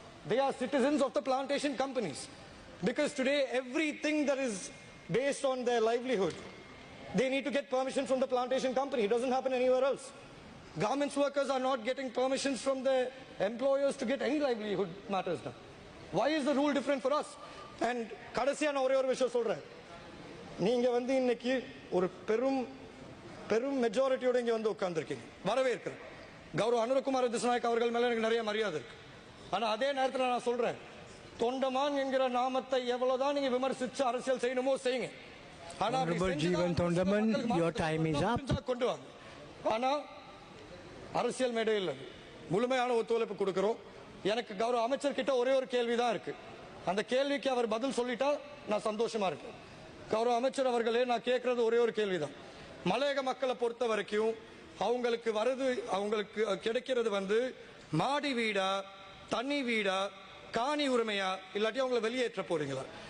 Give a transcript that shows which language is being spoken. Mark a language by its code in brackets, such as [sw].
[en] They are citizens of the plantation companies. Because today, everything that is based on their livelihood, they need to get permission from the plantation company. It doesn't happen anywhere else. Garments workers are not getting permissions from their employers to get any livelihood matters done. Why is the rule different for us? And [ta] கடைசியா நான் ஒரே ஒரு விஷயம் சொல்றேன். நீங்க இன்னைக்கு ஒரு பெரும் மெஜாரிட்டியோட இங்க உட்கார்ந்துருக்கீங்க, வரவேற்கிறேன். கௌரவ அனுரகுமார திசுநாயக் அவர்கள் மேல எனக்கு நிறைய மரியாதை இருக்கு. ஆனா அதே நேரத்தில் நான் சொல்றேன், தொண்டமான் என்கிற நாமத்தை எவ்வளவுதான் நீங்க விமர்சிச்சு அரசியல் செய்யணுமோ செய்யுங்க. [en] Honorable Jeevan Thondaman, your time is up. [ta] கொண்டு வாங்க. ஆனா அரசியல் மேடையில் முழுமையான ஒத்துழைப்பு கொடுக்கிறோம். எனக்கு கௌரவ அமைச்சர்கிட்ட ஒரே ஒரு கேள்வி தான் இருக்கு. அந்த கேள்விக்கு அவர் பதில் சொல்லிட்டா நான் சந்தோஷமா இருக்கேன். கௌரவ அமைச்சர் அவர்களே, நான் கேட்கறது ஒரே ஒரு கேள்விதான். மலையக மக்களை பொறுத்த வரைக்கும் அவங்களுக்கு கிடைக்கிறது மாடி வீடா, தண்ணி வீடா, காணி உரிமையா, இல்லாட்டி அவங்களை வெளியேற்ற போறீங்களா?